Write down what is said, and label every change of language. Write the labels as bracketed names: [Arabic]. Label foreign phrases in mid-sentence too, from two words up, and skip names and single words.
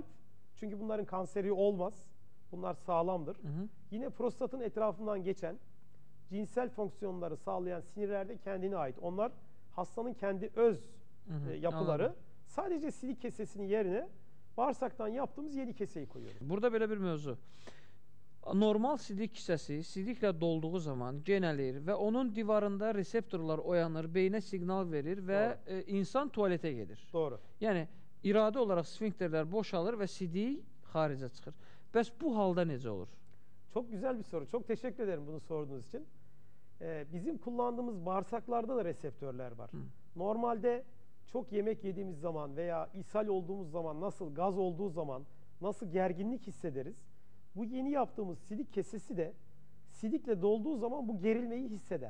[Turkish] Çünkü bunların kanseri olmaz. Bunlar sağlamdır. Yine prostatın etrafından geçen cinsel fonksiyonları sağlayan sinirler de kendine ait. Onlar hastanın kendi öz yapıları. Anladım. Sadece sidik kesesinin yerine bağırsaktan yaptığımız yeni keseyi koyuyoruz. [Azerbaijani] Burada belə bir mövzu. Normal sidik hissəsi sidiklə dolduğu zaman genəlir və onun divarında reseptorlar oyanır, beyinə siqnal verir və insan tualetə gedir. [Turkish] Doğru. [Azerbaijani] Yəni, iradə olaraq sfinkterlər boşalır və sidik xaricə çıxır. Bəs bu halda necə olur? [Turkish] Çok güzel bir soru. Çok teşekkür ederim bunu sorduğunuz için. Bizim kullandığımız bağırsaklarda da reseptörler var. Normalde çok yemek yediğimiz zaman veya ishal olduğumuz zaman, nasıl gaz olduğu zaman, nasıl gerginlik hissederiz? Bu yeni yaptığımız sidik kesesi de sidikle dolduğu zaman bu gerilmeyi hisseder.